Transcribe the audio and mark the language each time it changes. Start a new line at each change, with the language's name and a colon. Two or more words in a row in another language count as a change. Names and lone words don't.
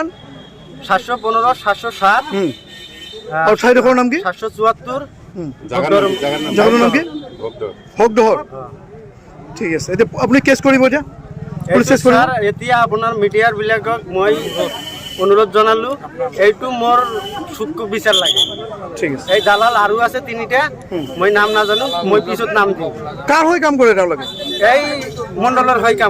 Bangla: 715 707 আর সাইডের নাম কি 774 জায়গার নাম কি ভোগদহর। ঠিক আছে, এটা আপনি
Assamese: কেস কৰিব এতিয়া পুলিচ কেস কৰিব। স্যার এতিয়া আপোনাৰ মিডিয়াৰ বিলাকক মই অনুৰোধ জনালো, এইটো মোৰ সুখ বিচাৰ লাগে। ঠিক আছে, এই দালাল আৰু আছে তিনিটা, মই নাম নাজানো, মই পিছত নাম দিম। কার হৈ কাম কৰে তেওঁলোকে? এই মণ্ডলৰ হৈ কাম কৰে।